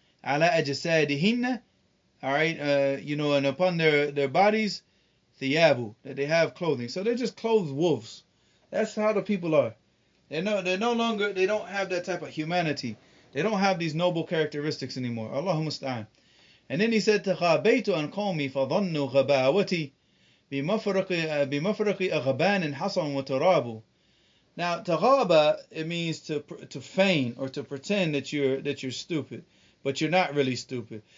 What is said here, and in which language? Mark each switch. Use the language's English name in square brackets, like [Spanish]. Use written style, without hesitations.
[English] Ala ajsadihinna, all right, you know, and upon their bodies, thiyabu, that they have clothing. So they're just clothed wolves. That's how the people are. They don't have that type of humanity. They don't have these noble characteristics anymore. Allahumma musta'an. And then he said, [Arabic] تَغَابَيْتُ عَنْ قَوْمِي فَظَنُّوا غَبَاوَتِي بِمَفْرَقِ أَغْبَانٍ حَصَنْ وَتُرَابُ. [English] Now, taghaba, it means to feign or to pretend that you're stupid, but you're not really stupid.